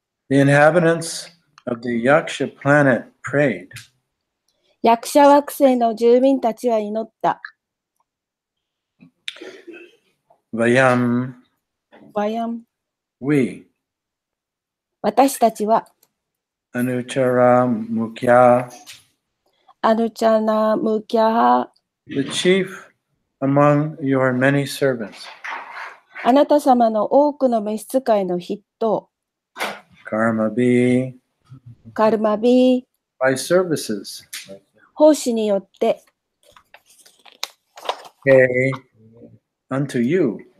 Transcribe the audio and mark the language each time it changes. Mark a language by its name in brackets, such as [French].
[English] The inhabitants of the Yaksha planet prayed. [Japanese] ヤクシャ惑星の住民たちは祈った。 [Sanskrit] Vayam. ワヤン。 [English] We. [Japanese] 私たちは、 [Sanskrit] Anuchara Mukhya. アヌチャナムキャハ。 [English] The chief among your many servants. [Japanese] あなた様の多くの召使いの筆頭。 [Sanskrit] Karma be. カルマビー。 [English] By services. [Japanese] 奉仕によって。 [English] Pay unto you.